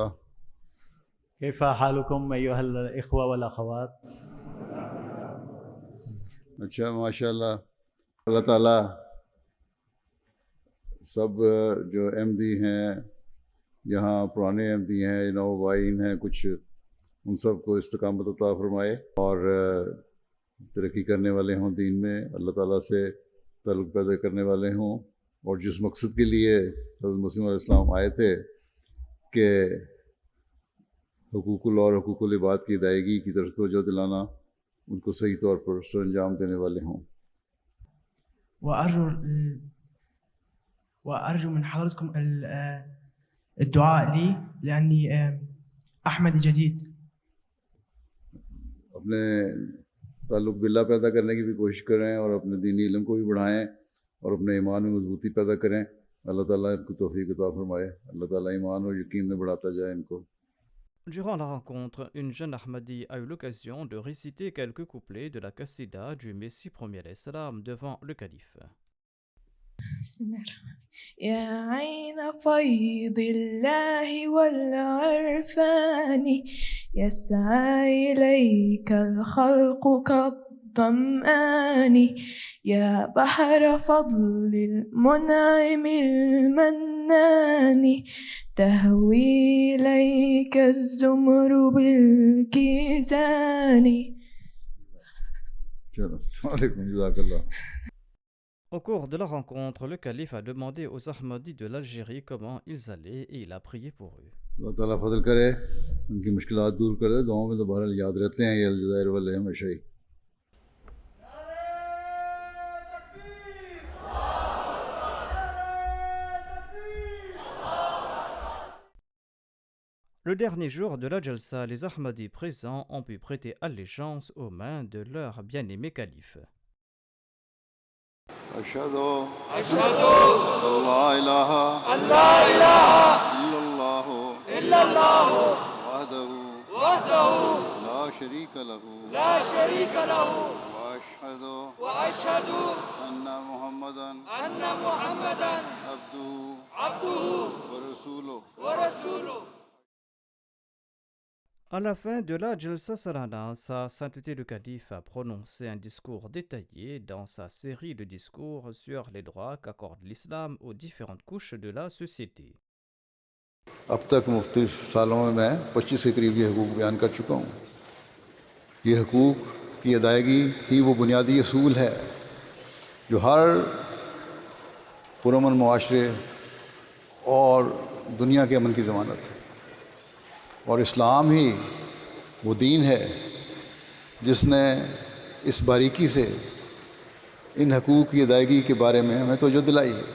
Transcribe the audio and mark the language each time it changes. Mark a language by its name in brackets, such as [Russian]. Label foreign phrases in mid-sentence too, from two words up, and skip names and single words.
[Arabic] كيف حالكم أيها الإخوة والأخوات؟ [Urdu] اچھا، [Arabic] ماشاء اللہ. [Urdu] اللہ تعالیٰ سب جو احمدی ہیں یہاں، پرانے احمدی ہیں، نوبائین ہیں کچھ، ان سب کو استقامت عطا فرمائے اور ترقی کرنے والے ہوں دین میں، اللہ تعالیٰ سے تعلق پیدا کرنے والے ہوں، اور جس مقصد کے لیے حضرت مسیح [Arabic] علیہ السلام [Urdu] آئے تھے کہ حقوق اللہ اور حقوق العباد کی ادائیگی کی طرف توجہ دلانا، ان کو صحیح طور پر سر انجام دینے والے ہوں. [Arabic] وأرجو من حضرتكم الدعاء لي لأني أحمدي جديد. [Urdu] اپنے تعلق باللہ پیدا کرنے کی بھی کوشش کریں، اور اپنے دینی علم کو بھی بڑھائیں، اور اپنے ایمان میں مضبوطی پیدا کریں. اللہ تعالیٰ ان کو توفیق عطا فرمائے، اللہ تعالیٰ ایمان اور یقین میں بڑھاتا جائے ان کو. [French] Durant la rencontre, une jeune Ahmadi a eu l'occasion de réciter quelques couplets de la Qassida du Messie premier [Arabic] عليه السلام [French] devant le calife. [Arabic] بسم الله الرحمن الرحيم. يا عين فيض الله والعرفان يسعى إليك الخلق كالظمآن يا بحر فضل المنعم المنان تهوي إليك الزمر بالكيزان. چلو، السلام علیکم، جزاک اللہ. [French] Au cours de la rencontre, le calife a demandé aux Ahmadis de l'Algérie comment ils allaient et il a prié pour eux. [Urdu] اللہ تعالیٰ فضل کرے، ان کی مشکلات دور کر دے. دعاؤں میں تو بہرحال یاد رہتے ہیں یہ الجزائر والے ہمیشہ ہی. [French] Le dernier jour de la Jalsa, les Ahmadis présents ont pu prêter allégeance aux mains de leur bien-aimé calife. [Arabic] أشهد أن لا إله إلا الله وحده لا شريك له وأشهد أن محمدا عبده ورسوله. [French] À la fin de la Jalsa Salana, Sa Sainteté le Calife a prononcé un discours détaillé dans sa série de discours sur les droits qu'accorde l'islam aux différentes couches de la société. [Urdu] اب تک مختلف سالوں میں 25 کے قریب یہ حقوق بیان کر چکا ہوں. یہ حقوق کی ادائیگی ہی وہ بنیادی اصول ہے جو ہر پرامن معاشرے اور دنیا کے امن کی ضمانت ہے، اور اسلام ہی وہ دین ہے جس نے اس باریکی سے ان حقوق کی ادائیگی کے بارے میں ہمیں توجہ دلائی ہے.